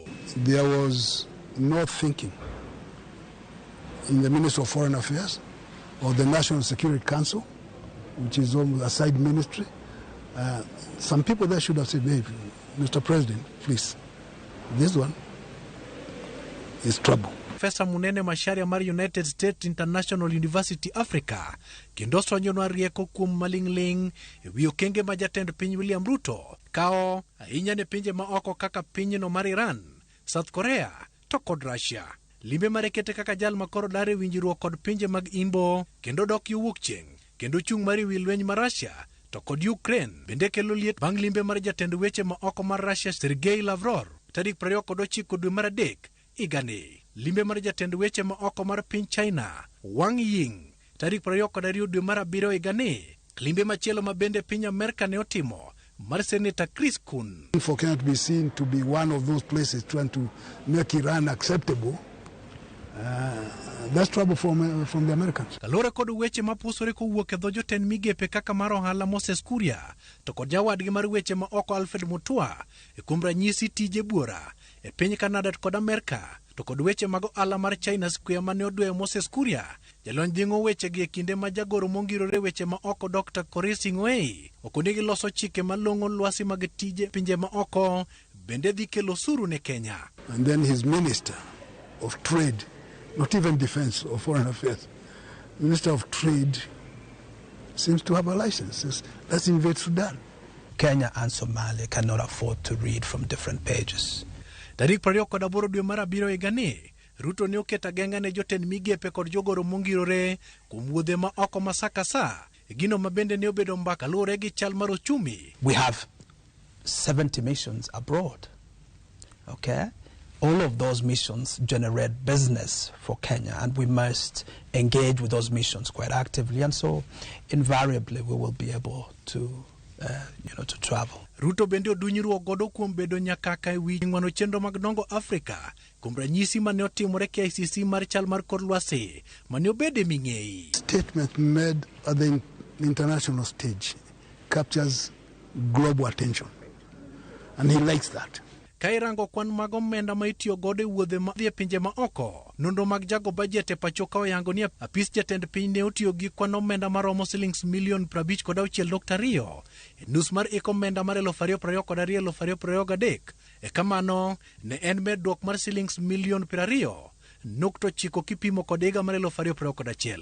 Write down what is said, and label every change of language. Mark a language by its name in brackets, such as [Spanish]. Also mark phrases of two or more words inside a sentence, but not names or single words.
[English] There was no thinking in the Ministry of Foreign Affairs or the National Security Council, which is almost a side ministry. Some people there should have said, hey, Mr. President, please, this one is trouble. [Luo (Kenya and Tanzania)] Profesa Munene Macharia mar United States International University Africa kendo sonjonwa rieko kuom maling'ling ewi okenge ma jatend piny William Ruto kao ahinya ne pinje ma oko kaka pinyno mar Iran, South Korea to kod Russia. Limbe mare kete kaka jal makoro dare winjruok kod pinje mag Imbo kendo dok yo wuok chieng' kendo chung' mar wi lweny mar Russia to kod Ukraine bende kelo liet bang' limbe mar jatend weche ma oko mar Russia Sergei Lavrov tarik 29 dwe mar adek igani. Limbe mar jatend weche ma oko mar piny China Wang Ying tarik 22 dwe mar abiriyo igani. Limbe machielo ma bende piny Amerka ne otimo mar Senator Chris Kun. [English] For Kenya to be seen to be one of those places trying to make Iran acceptable, that's trouble from the Americans. [Luo (Kenya and Tanzania)] Kalore kod weche mapusore kowuok e dho jotend migepe kaka mar ohala Moses Kuria to kod jawadgi mar weche ma oko Alfred Mutua e kuom ranyisi tije buora e piny Canada kod Amerka to kod weche mag ohala mar China Square mane odweyo Moses Kuria. Jalony dhingo weche gi e kinde ma jagoro mongirore weche ma oko Dr. Koresi Ng'wei okonegi loso chike malong'o lwasi mag tije pinje ma oko bende dhi kelo suru ne Kenya. [English] And then his minister of trade, not even defense or foreign affairs, Minister of Trade seems to have a license. Let's invade Sudan. Kenya and Somalia cannot afford to read from different pages. [Luo (Kenya and Tanzania)] Tarik 28 dwe mar abiriyo igani, Ruto ne oketa genga ne jotend migepe kod jogoro mongirore kuom wuodhe ma oko masaka sa. Gino ma bende ne obedo mbaka lure gi chal mar ochumi. [English] We have 70 missions abroad. Okay? All of those missions generate business for Kenya, and we must engage with those missions quite actively, and so invariably we will be able to to travel. [Luo (Kenya and Tanzania)] Ruto bende odunyruok godo kuom bedo nyakaka ewi ng'wano chenro mag dongo Afrika kuom ranyisi mane otimore KICC mar chal mar kor lwasi mane obede ming'ei. [English] Statement made at the international stage captures global attention, and he likes that. [Luo (Kenya and Tanzania)] Ka irango kwan mag omenda ma itiyo godo e wuodhe ma dhi pinje ma oko, nonro mag jago bajet e pacho ka oyango ni apis jatend piny ne otiyo gi kwan omenda maromo shillings milion 56.2 e nus mar omenda mar 2022-2023. E kamano ne en medruok mar shillings milion 20.9 kipimo kod higa mar 2021.